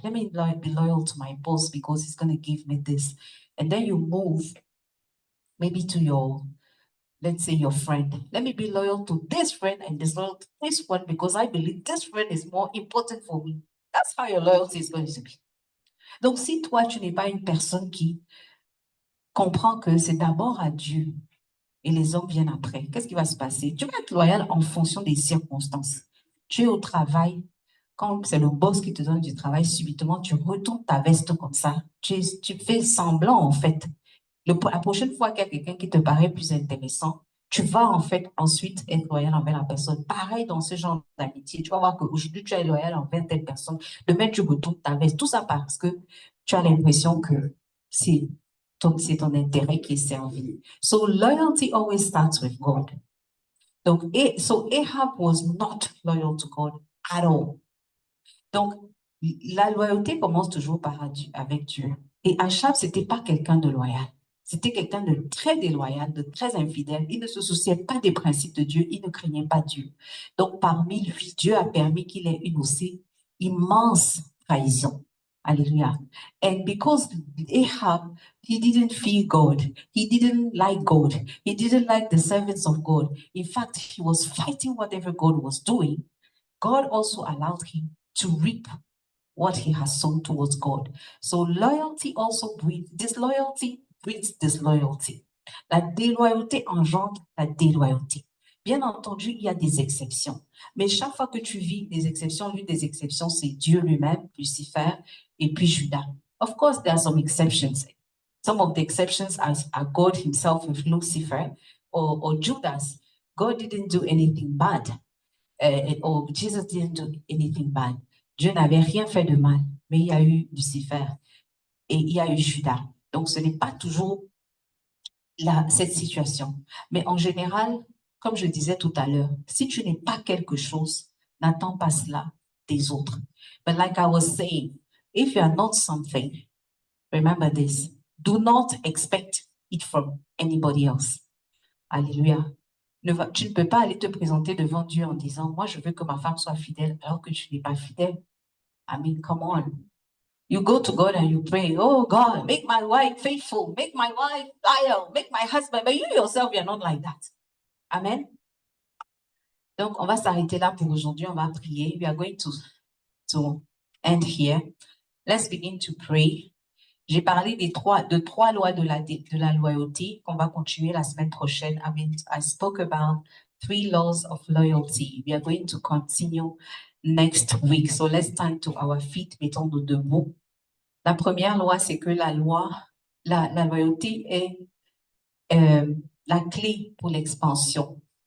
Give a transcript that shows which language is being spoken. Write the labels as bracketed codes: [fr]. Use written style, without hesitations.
[en] Let me be loyal to my boss because he's going to give me this. And then you move maybe to your, let's say, your friend. Let me be loyal to this friend and disloyal to this one because I believe this friend is more important for me. That's how your loyalty is going to be. [fr] Donc, si toi, tu n'es pas une personne qui comprend que c'est d'abord à Dieu et les hommes viennent après, qu'est-ce qui va se passer? Tu vas être loyal en fonction des circonstances. Tu es au travail, quand c'est le boss qui te donne du travail, subitement, tu retournes ta veste comme ça. Tu fais semblant, en fait. La prochaine fois qu'il y a quelqu'un qui te paraît plus intéressant, tu vas en fait ensuite être loyal envers la personne. Pareil dans ce genre d'amitié. Tu vas voir qu'aujourd'hui, tu es loyal envers telle personne. Demain, tu retournes ta veste. Tout ça parce que tu as l'impression que c'est ton intérêt qui est servi. [en] So loyalty always starts with God. Donc, so Ahab was not loyal to God at all. [fr] Donc, la loyauté commence toujours avec Dieu. Et Achab, c'était pas quelqu'un de loyal. C'était quelqu'un de très déloyal, de très infidèle. Il ne se souciait pas des principes de Dieu. Il ne craignait pas Dieu. Donc, parmi lui, Dieu a permis qu'il ait une aussi immense trahison. Alléluia. [en] And because Ahab, he didn't fear God. He didn't like God. He didn't like the servants of God. In fact, he was fighting whatever God was doing. God also allowed him to reap what he has sown towards God. So loyalty also breeds, disloyalty breeds disloyalty. [fr] La déloyauté engendre la déloyauté. Bien entendu, il y a des exceptions. Mais chaque fois que tu vis des exceptions, l'une des exceptions, c'est Dieu lui-même, Lucifer, et puis Judas. [en] Of course, there are some exceptions. Some of the exceptions are God himself with Lucifer or Judas. God didn't do anything bad. Or Jesus didn't do anything bad. [fr] Dieu n'avait rien fait de mal, mais il y a eu Lucifer et il y a eu Judas. Donc, ce n'est pas toujours cette situation. Mais en général, comme je disais tout à l'heure, si tu n'es pas quelque chose, n'attends pas cela des autres. [en] But like I was saying, if you are not something, remember this, do not expect it from anybody else. Alléluia. [fr] Tu ne peux pas aller te présenter devant Dieu en disant, moi, je veux que ma femme soit fidèle, alors que tu n'es pas fidèle. [en] I mean, come on. You go to God and you pray, oh God, make my wife faithful, make my wife loyal, make my husband. But you yourself, you're not like that. Amen. [fr] Donc, on va s'arrêter là pour aujourd'hui. On va prier. [en] We are going to end here. Let's begin to pray. [fr] J'ai parlé de trois lois de la loyauté qu'on va continuer la semaine prochaine. [en] I spoke about 3 laws of loyalty. We are going to continue next week. So let's stand to our feet. [fr] Mettons-nous debout. La première loi, c'est que la loyauté est la clé pour l'expansion.